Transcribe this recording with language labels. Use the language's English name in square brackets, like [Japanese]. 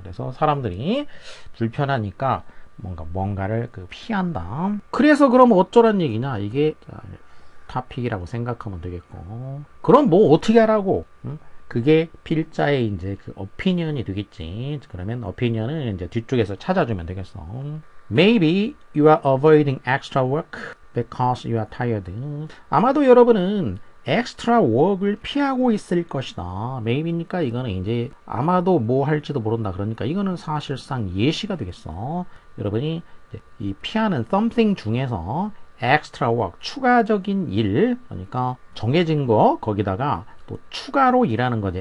[Korean] 그래서 사람들이 불편하니까 뭔가를 피한다. 그래서 그럼 어쩌란 얘기냐? 이게 타픽이라고 생각하면 되겠고. 그럼 뭐 어떻게 하라고? 응? 그게 필자의 이제 그 opinion이 되겠지. 그러면 opinion은 이제 뒤쪽에서 찾아주면 되겠어. [English] Maybe you are avoiding extra work because you are tired. [Korean] 아마도 여러분은 extra work을 피하고 있을 것이다. maybe니까 이거는 이제 아마도 뭐 할지도 모른다. 그러니까 이거는 사실상 예시가 되겠어. 여러분이 이 피하는 something 중에서 extra work, 추가적인 일, 그러니까 정해진 거 거기다가 또 추가로 일하는 거지.